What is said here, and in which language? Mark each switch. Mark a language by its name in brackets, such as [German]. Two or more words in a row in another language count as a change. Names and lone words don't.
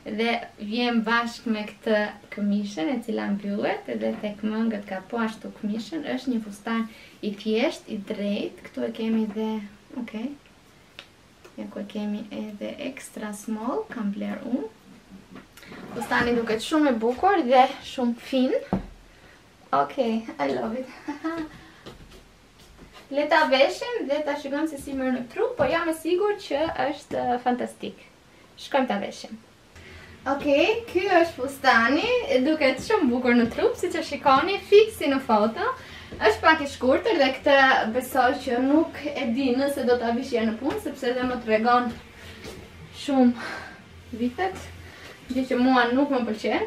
[Albanian] dhe vjen bashkë me këtë këmishën e cila mbyllet edhe tek mëngët ka po ashtu këmishën. Është një fustan i thjesht, i drejt. Këtu e kemi dhe, okay. Ja ku e kemi edhe [English] extra small, [Albanian] kam bler unë. Fustani duket shumë i bukur dhe shumë fin. [English] Okay, I love it. [Albanian] Le ta veshim dhe ta shikojmë se si merr në trup, po jam e sigurt që është fantastik. Shkojmë ta veshim. Okej, ky është fustani, duket shumë bukur në trup, siç e shikoni, fiksi në foto. Është pak i shkurtër dhe këtë besoj që nuk e di nëse do ta vishja në punë, sepse dhe më tregon shumë vitet, gjë që mua nuk më pëlqen.